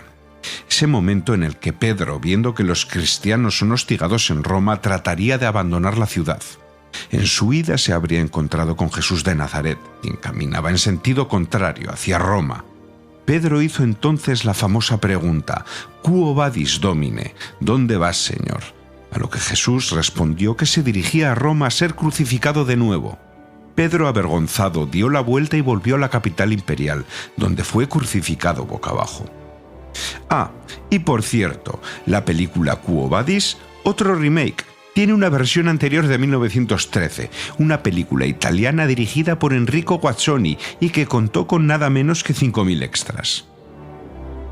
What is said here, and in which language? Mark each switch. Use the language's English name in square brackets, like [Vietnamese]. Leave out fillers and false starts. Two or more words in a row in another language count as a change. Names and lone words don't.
[Spanish] Ese momento en el que Pedro, viendo que los cristianos son hostigados en Roma, trataría de abandonar la ciudad. En su ida se habría encontrado con Jesús de Nazaret, quien caminaba en sentido contrario, hacia Roma. Pedro hizo entonces la famosa pregunta: [Latin] «Quo vadis, Domine?» [Spanish] ¿Dónde vas, Señor? A lo que Jesús respondió que se dirigía a Roma a ser crucificado de nuevo. Pedro, avergonzado, dio la vuelta y volvió a la capital imperial, donde fue crucificado boca abajo. Ah, y por cierto, la película Quo Vadis, otro remake, tiene una versión anterior de 1913, una película italiana dirigida por Enrico Guazzoni y que contó con nada menos que 5.000 extras.